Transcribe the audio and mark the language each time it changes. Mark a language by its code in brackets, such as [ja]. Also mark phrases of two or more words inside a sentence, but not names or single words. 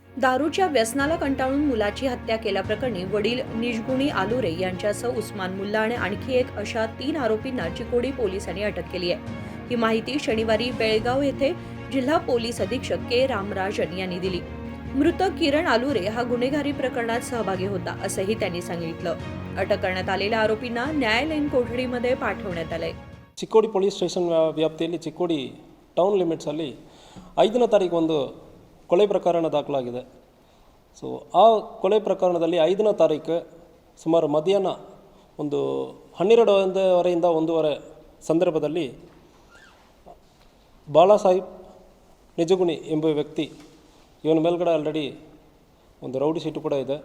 [mr] दारूच्या व्यसनाला कंटाळून मुलाची हत्या केल्याप्रकरणी वडील निजगुणी आलुरे यांच्यासह उस्मान मुल्ला आणि आणखी एक अशा 3 आरोपींना चिकोडी पोलिसांनी अटक केली आहे. ही माहिती शनिवारी बेळगाव येथे जिल्हा पोलीस अधीक्षक के रामराजन यांनी दिली. मृत किरण आलुरे हा गुन्हेगारी प्रकरणात सहभागी होता असंही त्यांनी सांगितलं. अटक करण्यात आलेल्या आरोपींना न्यायालयीन कोठडीमध्ये पाठवण्यात आलंय. [kn] ಚಿಕ್ಕೋಡಿ [en] police station [kn] ವ್ಯಾಪ್ತಿಯಲ್ಲಿ ಚಿಕ್ಕೋಡಿ [en] town limitsಲ್ಲಿ [kn] 5ನೇ ತಾರೀಕು ಒಂದು ಕೊಲೆ ಪ್ರಕರಣ ದಾಖಲಾಗಿದೆ. ಸೊ ಆ ಕೊಲೆ ಪ್ರಕರಣದಲ್ಲಿ 5ನೇ ತಾರೀಕು ಸುಮಾರು ಮಧ್ಯಾಹ್ನ ಒಂದು 12:30 1:30 ಸಂದರ್ಭದಲ್ಲಿ ಬಾಳಾಸಾಹೇಬ್ ನಿಜಗುಣಿ ಎಂಬ ವ್ಯಕ್ತಿ, ಇವನ ಮೇಲ್ಗಡೆ ಆಲ್ರೆಡಿ ಒಂದು [en] rowdy sheet [kn] ಕೂಡ ಇದೆ.